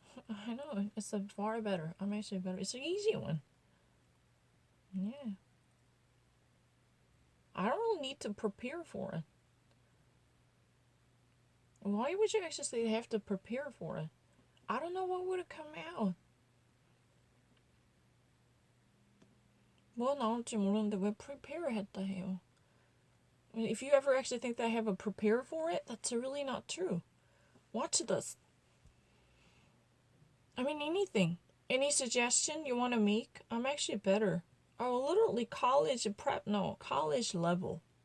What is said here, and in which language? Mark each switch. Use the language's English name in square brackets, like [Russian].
[English] I know. It's a far better. I'm actually better. It's an easy one. Yeah. I don't really need to prepare for it. Why would you actually say you have to prepare for it? I don't know what would have come out. [Korean] 뭐 나올지 모르는데 왜 prepare 했다 해요? [English] If you ever actually think that I have a prepare for it, that's really not true. Watch this. I mean, anything. Any suggestion you want to make? I'm actually better. Oh, literally college prep. No, college level.